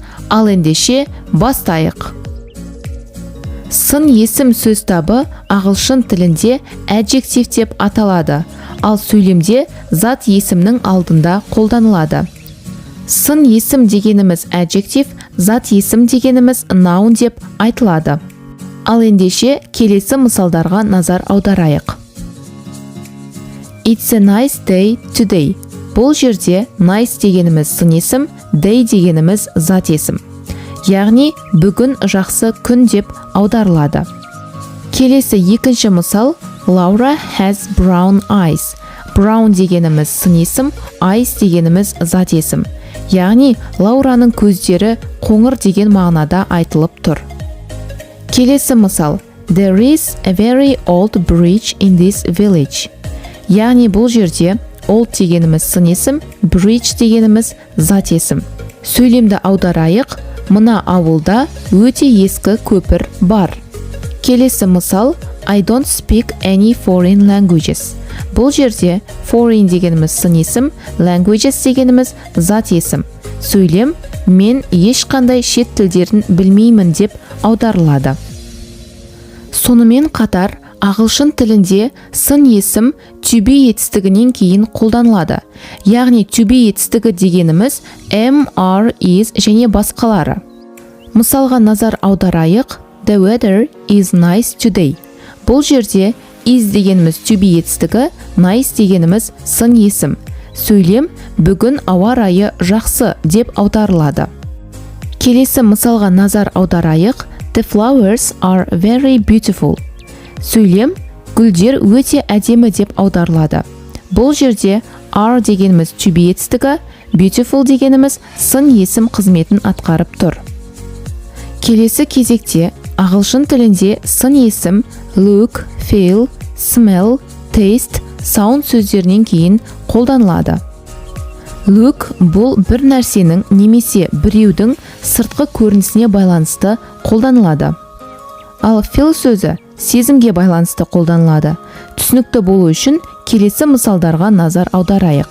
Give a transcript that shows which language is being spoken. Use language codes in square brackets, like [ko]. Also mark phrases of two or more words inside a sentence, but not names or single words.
[kk] Ал ендеше бастайық. Сын есім сөз табы ағылшын тілінде adjective деп аталады, ал сөйлемде зат есімнің алдында қолданылады. Сын есім дегеніміз adjective, зат есім дегеніміз noun деп айтылады. Ал ендеше келесі мысалдарға назар аударайық. [en] It's a nice day today. [kk] Бұл жерде nice дегеніміз сын есім, day дегеніміз зат есім. Яғни бүгін жақсы күн деп аударылады. Келесі екінші мысал, [en] Laura has brown eyes. [kk] Brown дегеніміз сын есім, eyes дегеніміз зат есім. Яғни Лаураның көздері қоңыр деген мағынада айтылып тұр. Келесі мысал, [en] There is a very old bridge in this village. [kk] Яғни бұл жерде old дегеніміз сын есім, bridge дегеніміз зат есім. Сөйлемді аударайық. Мына ауылда өте ескі көпір бар. Келесі мысал, [en] I don't speak any foreign languages. [kk] Бұл жерде foreign дегеніміз сын есім, languages дегеніміз зат есім. Сөйлем, мен ешқандай шет тілдерін білмеймін деп аударылады. Сонымен қатар, ағылшын тілінде сын есім [en] to be [kk] етістігінен кейін қолданылады. Яғни [en] to be [kk] етістігі дегеніміз [en] am, are, is [kk] және басқалары. Мысалға назар аударайық. [en] The weather is nice today. [kk] Бұл жерде is дегеніміз [en] to be [kk] етістігі, nice дегеніміз сын есім. Сөйлем, бүгін ауа райы жақсы деп аударылады. Келесі мысалға назар аударайық. [en] The flowers are very beautiful. [kk] Сөйлем, гүлдер өте әдемі деп аударылады. Бұл жерде are дегеніміз [en] to be [kk] етістігі, beautiful дегеніміз сын есім қызметін атқарып тұр. Келесі кезекте ағылшын тілінде сын есім [en] look, feel, smell, taste, sound [kk] сөздерінен кейін қолданылады. Look бұл бір нәрсенің немесе біреудің сыртқы көрінісіне байланысты қолданылады. Ал feel сөзі сезімге байланысты қолданылады. Түсінікті болу үшін келесі мысалдарға назар аударайық.